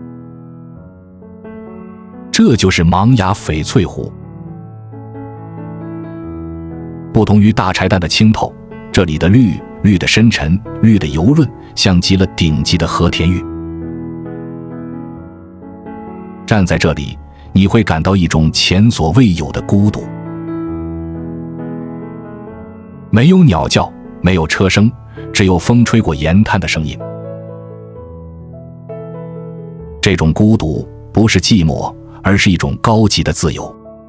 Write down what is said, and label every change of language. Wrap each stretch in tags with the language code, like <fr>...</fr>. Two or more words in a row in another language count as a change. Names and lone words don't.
<zh>這就是芒雅翡翠湖。不同於大柴旦的清透，這裡的綠的深沉，綠的油潤，像極了頂級的和田玉。站在這裡，你會感到一種前所未有的孤獨。沒有鳥叫，沒有車聲，只有風吹過鹽灘的聲音。這種孤獨不是寂寞，而是一種高級的自由。</zh>